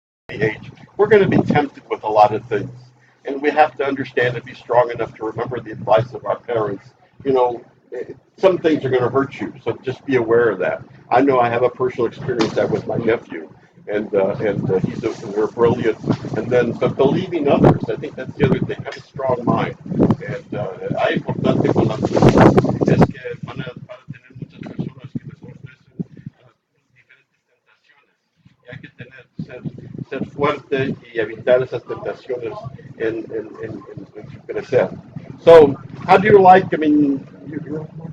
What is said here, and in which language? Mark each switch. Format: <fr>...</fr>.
<en>Age, we're going to be tempted with a lot of things. And we have to understand and be strong enough to remember the advice of our parents. You know, some things are going to hurt you, so just be aware of that. I know I have a personal experience that with my nephew, and they're brilliant. And then, but believing others, I think that's the other thing. Have a strong mind.</en> <es>And hay importante con las personas es que van a tener muchas personas que les ofrecen diferentes tentaciones. Y hay que ser fuerte y evitar esas tentaciones en su crecer.</es> <en>So, how do you like, I mean, you're</en>